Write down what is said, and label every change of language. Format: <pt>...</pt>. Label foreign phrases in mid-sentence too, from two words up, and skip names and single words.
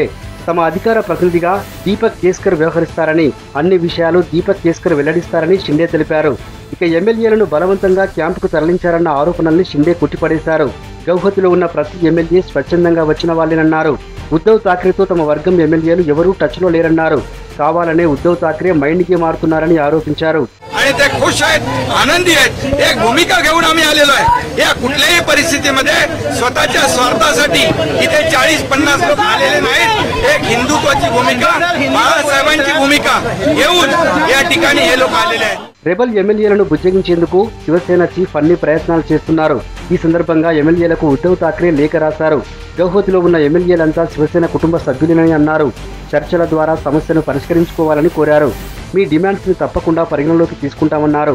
<te>తమ అధికార ప్రతినిధిగా దీపక్ కేస్కర్ వ్యవహరిస్తారని, అన్ని విషయాలు దీపక్ కేస్కర్ వెల్లడిస్తారని షిండే తెలిపారు. ఇక ఎమ్మెల్యేలను బలవంతంగా క్యాంపుకు తరలించారన్న ఆరోపణల్ని షిండే కొట్టిపడేశారు. గౌహతిలో ఉన్న ప్రతి ఎమ్మెల్యే స్వచ్ఛందంగా వచ్చిన వాళ్ళేనన్నారు. ఉద్దవ్ ఠాక్రేతో తమ వర్గం ఎమ్మెల్యేలు ఎవరూ టచ్లో లేరన్నారు. కావాలనే ఉద్దవ్ ఠాక్రే మైండ్ గేమ్ ఆడుతున్నారని ఆరోపించారు.</te> <mr>आणि ते खुश आहेत, आनंदी आहेत. एक भूमिका घेऊन आम्ही आलेलो आहे. या कुठल्याही परिस्थितीमध्ये स्वतःच्या स्वार्थासाठी इथे 40-50 लोक आलेले नाहीत. एक हिंदुत्वाची भूमिका, बाळासाहेबांची भूमिका घेऊन या ठिकाणी हे लोक आलेले आहेत.</mr> <te>రెబల్ ఎమ్మెల్యేలను బుజ్జగించేందుకు శివసేన చీఫ్ అన్ని ప్రయత్నాలు చేస్తున్నారు. ఈ సందర్భంగా ఎమ్మెల్యేలకు ఉద్దవ్ ఠాక్రే లేఖ రాశారు. గౌహతిలో ఉన్న ఎమ్మెల్యేలంతా శివసేన కుటుంబ సభ్యులేనని అన్నారు. చర్చల ద్వారా సమస్యను పరిష్కరించుకోవాలని కోరారు. మీ డిమాండ్స్ ని తప్పకుండా పరిగణలోకి తీసుకుంటామన్నారు.</te>